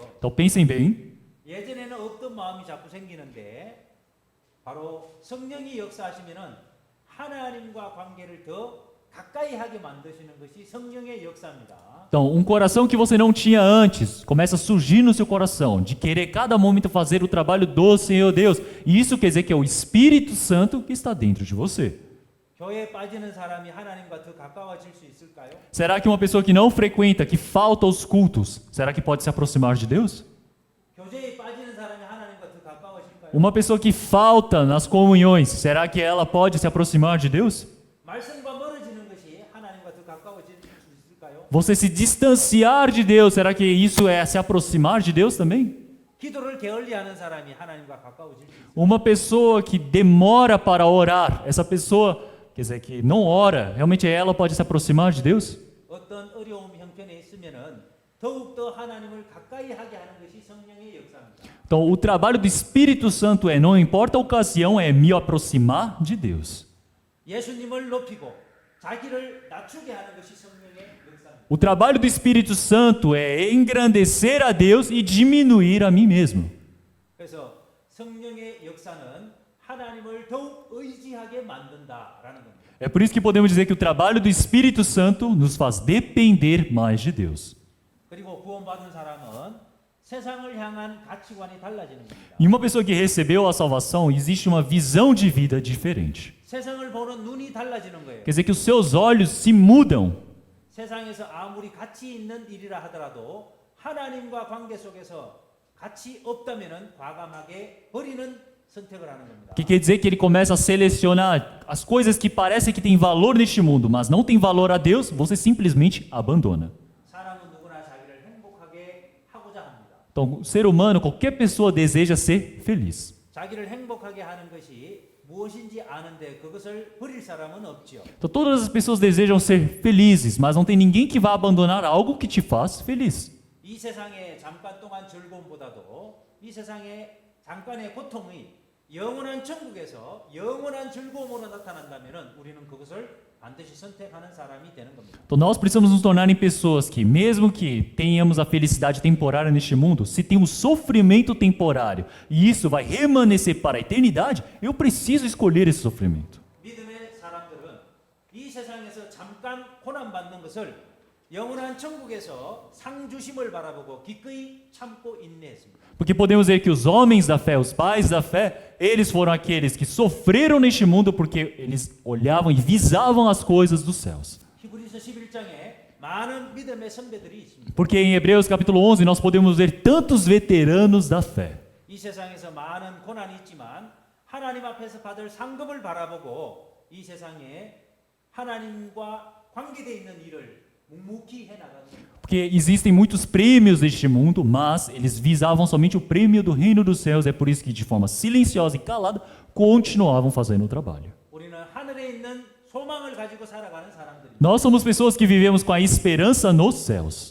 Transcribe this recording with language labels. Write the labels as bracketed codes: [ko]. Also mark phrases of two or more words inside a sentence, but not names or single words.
[pt] Então pensem bem. [ko] 예전에는 없던 마음이 자꾸 생기는데 바로 성령이 역사하시면은 하나님과 관계를 더 가까이 하게 만드시는 것이 성령의 역사입니다. [pt] Então, um coração que você não tinha antes começa a surgir no seu coração, de querer cada momento fazer o trabalho do Senhor Deus. E isso quer dizer que é o Espírito Santo que está dentro de você. [ko] 교회에 빠지는 사람이 하나님과 더 가까워질 수 있을까요? [pt] Será que uma pessoa que não frequenta, que falta aos cultos, será que pode se aproximar de Deus? [ko] 교제에 빠지는 사람이 하나님과 더 가까워질까요? [pt] Uma pessoa que falta nas comunhões, será que ela pode se aproximar de Deus? [ko] 말씀과 멀어지는 것이 하나님과 더 가까워질 수 있을까요? [pt] Você se distanciar de Deus, será que isso é se aproximar de Deus também? [ko] 기도를 게을리하는 사람이 하나님과 가까워질 수 있을까요? [pt] Uma pessoa que demora para orar, essa pessoa, quer dizer, que não ora, realmente ela pode se aproximar de Deus? [ko] 어떤 어려움 형편에 있으면은 더욱더 하나님을 가까이 하게 하는 것이 성령의 역사입니다. [pt] Então, o trabalho do Espírito Santo é, não importa a ocasião, é me aproximar de Deus. [ko] 예수님을 높이고 자기를 낮추게 하는 것이 성령의 역사입니다. [pt] O trabalho do Espírito Santo é engrandecer a Deus e diminuir a mim mesmo. [ko] 그래서 성령의 역사는 하나님을 더욱 의지하게 만든다라는 겁니다. [pt] É por isso que podemos dizer que o trabalho do Espírito Santo nos faz depender mais de Deus. [ko] 그리고 구원받은 사람은 세상을 향한 가치관이 달라지는 겁니다. [pt] E uma pessoa que recebeu a salvação, existe uma visão de vida diferente. [ko] 세상을 보는 눈이 달라지는 거예요. [pt] Quer dizer que os seus olhos se mudam. [ko] 세상에서 아무리 가치 있는 일이라 하더라도 하나님과 관계 속에서 가치 없다면은 과감하게 버리는 선택을 하는 겁니다. [pt] Que quer dizer que ele começa a selecionar as coisas que parecem que têm valor neste mundo, mas não têm valor a Deus, você simplesmente abandona. [ko] 사람은 누구나 자기를 행복하게 하고자 합니다. [pt] Então, o ser humano, qualquer pessoa deseja ser feliz. [ko] 자기를 행복하게 하는 것이 무엇인지 아는데 그것을 버릴 사람은 없지요. [pt] Então todas as pessoas desejam ser felizes, mas não tem ninguém que vá abandonar algo que te faz feliz. [ko] 이 세상의 잠깐 동안 즐거움보다도 이 세상의 잠깐의 고통이 영원한 천국에서 영원한 즐거움으로 나타난다면은 우리는 그것을 반드시 선택하는 사람이 되는 겁니다. [pt] Então nós precisamos nos tornar em pessoas que, mesmo que tenhamos a felicidade temporária neste mundo, se tem um sofrimento temporário e isso vai remanescer para a eternidade, eu preciso escolher esse sofrimento. [ko] 믿음의 사람들은 이 세상에서 잠깐 고난 받는 것을 영원한 천국에서 상 주심을 바라보고 기꺼이 참고 인내했습니다. [pt] Porque podemos ver que os homens da fé, os pais da fé, eles foram aqueles que sofreram neste mundo porque eles olhavam e visavam as coisas dos céus. [ko] 히브리서 11장에 많은 믿음의 선배들이 있습니다. [pt] Porque em Hebreus capítulo 11 nós podemos ver tantos veteranos da fé. [ko] 이 세상에서 많은 고난이 있지만 하나님 앞에서 받을 상급을 바라보고 이 세상에 하나님과 관계되어 있는 일을 묵묵히 해나가는 [pt] Porque existem muitos prêmios deste mundo, mas eles visavam somente o prêmio do reino dos céus. É por isso que de forma silenciosa e calada continuavam fazendo o trabalho. [ko] 우리는 하늘에 있는 소망을 가지고 살아가는 사람들입니다. [pt] Nós somos pessoas que vivemos com a esperança nos céus.